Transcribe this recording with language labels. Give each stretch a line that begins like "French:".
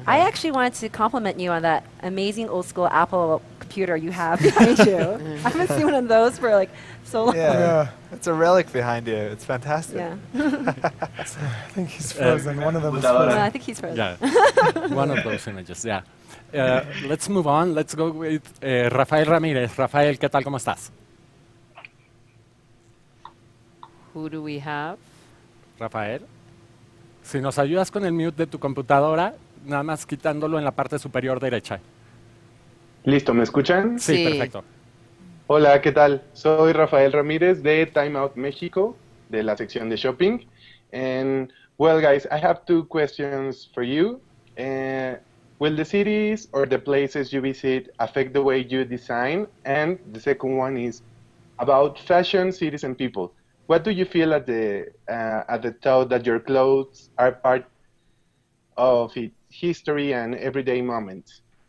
English: I actually wanted to compliment you on that amazing old school Apple computer you have behind you. I haven't seen one of those for like so long. Yeah. It's a relic behind you. It's fantastic. Yeah. I think he's frozen. One of them is Well, Well, frozen. I think he's frozen. Yeah, one of those images, yeah. Let's move on. Let's go with Rafael Ramírez.
Spanish: Rafael, ¿qué tal? ¿Cómo estás?
English: Who do we have? Rafael.
Spanish: Si nos ayudas con el mute de tu computadora, nada más quitándolo en la parte superior derecha. Listo, ¿me escuchan? Sí, Sí. perfecto. Hola, ¿qué tal? Soy Rafael Ramírez de Time Out México, de la sección de shopping.
English: And, well, guys, I have 2 questions for you. Will the cities or the places you visit affect the way you design? And the second one is about fashion, cities, and people. What do you feel at the thought that your clothes are part of its history and everyday moments?